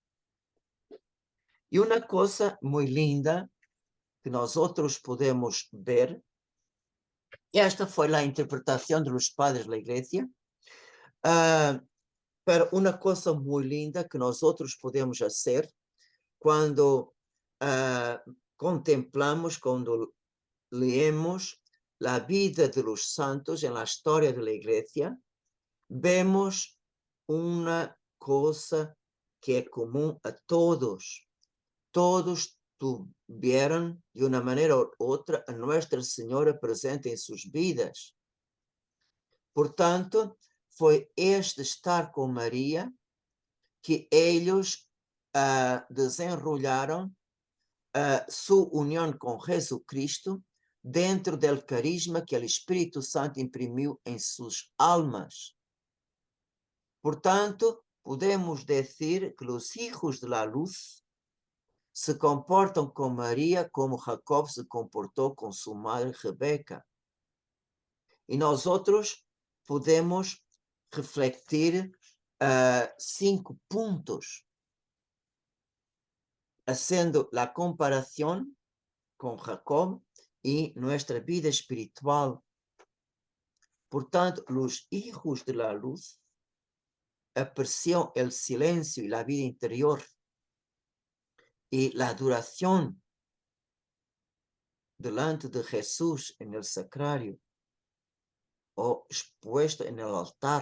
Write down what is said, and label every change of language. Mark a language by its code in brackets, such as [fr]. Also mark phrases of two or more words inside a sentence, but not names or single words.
[pt] E uma coisa muito linda que nós outros podemos ver, esta foi a interpretação dos padres da igreja, pero uma coisa muito linda que nós outros podemos fazer quando contemplamos, quando leemos a vida de [es] los santos en la [pt] história da igreja, vemos uma coisa que é comum a todos. [es] Todos tuvieron [pt] de uma maneira ou outra a Nuestra Senhora presente em suas vidas. Portanto, foi este estar com Maria que eles desenrolharam sua união com Jesus Cristo dentro do carisma que o Espírito Santo imprimiu em suas almas. Portanto, podemos dizer que os [es] hijos de la luz [pt] se comportam com Maria como Jacob se comportou com sua madre Rebeca. E nós outros podemos refletir 5 pontos [es] haciendo la comparación con Jacob y nuestra vida espiritual. Por tanto, los hijos de la luz apreció el silencio y la vida interior y la duración delante de Jesús en el sacrario o expuesto en el altar.